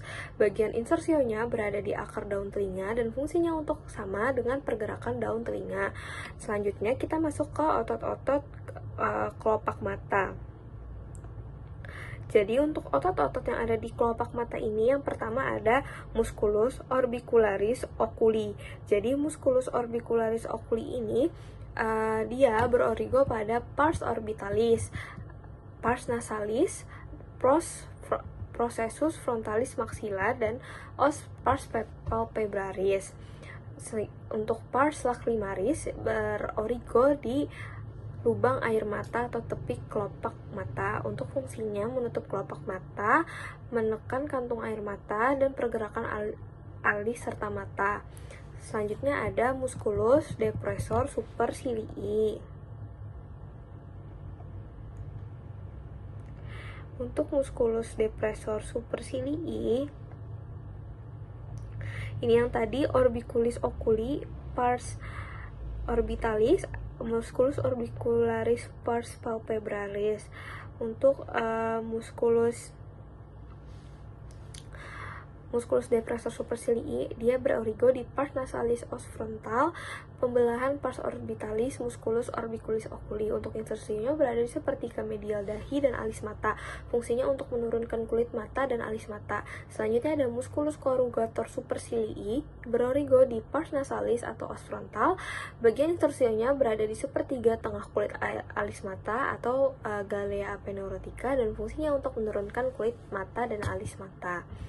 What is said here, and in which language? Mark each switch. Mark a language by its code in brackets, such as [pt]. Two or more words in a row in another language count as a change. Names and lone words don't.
[id] Bagian insersionya berada di akar daun telinga dan fungsinya untuk sama dengan pergerakan daun telinga. Selanjutnya kita masuk ke otot-otot kelopak mata. Jadi untuk otot-otot yang ada di kelopak mata ini, yang pertama ada [la] musculus orbicularis oculi. [id] Jadi [la] musculus orbicularis oculi [id] ini dia berorigo pada [la] pars orbitalis, pars nasalis, processus frontalis maxilla, [id] dan [la] pars palpebraris. [id] Untuk [la] pars lacrimaris [id] berorigo di lubang air mata atau tepi kelopak mata. Untuk fungsinya menutup kelopak mata, menekan kantung air mata, dan pergerakan alis serta mata. Selanjutnya ada [la] musculus depressor supercilii. [id] Untuk [la] musculus depressor supercilii, [id] ini yang tadi [la] orbiculis oculi, pars orbitalis, musculus orbicularis, pars palpebralis. [id] Untuk [la] musculus depressor supercilii, [id] dia berorigo di [la] pars nasalis os frontal, [id] pembelahan [la] pars orbitalis, musculus orbiculis oculi. [id] Untuk insersinya berada di sepertiga medial dahi dan alis mata. Fungsinya untuk menurunkan kulit mata dan alis mata. Selanjutnya ada [la] musculus corrugator supercilii, [id] berorigo di [la] pars nasalis [id] atau [la] os frontal. [id] Bagian insersinya berada di sepertiga tengah kulit alis mata atau [la] galea aponeurotica, [id] dan fungsinya untuk menurunkan kulit mata dan alis mata.